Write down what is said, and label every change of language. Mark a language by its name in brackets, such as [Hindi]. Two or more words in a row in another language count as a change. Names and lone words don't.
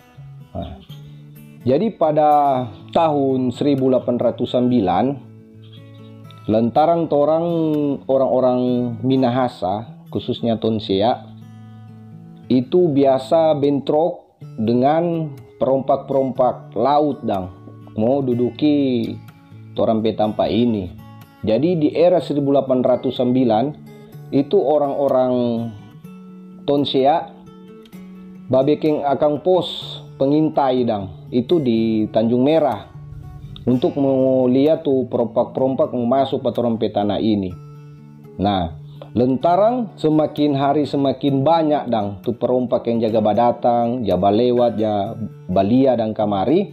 [Manado Malay] Jadi pada tahun 1809 lantaran orang-orang Minahasa, khususnya Tonsea, itu biasa bentrok dengan perompak-perompak laut dang, mau duduki torang petampa ini. Jadi di era 1809 itu orang-orang Tonsea babekeng akang pos pengintai dang, itu di Tanjung Merah untuk mau lihat tuh perompak-perompak mau masuk ke torang petana ini. Nah, lantaran semakin hari semakin banyak dang tuh perompak yang jaga badatang, jaga lewat, ya balia dan kamari.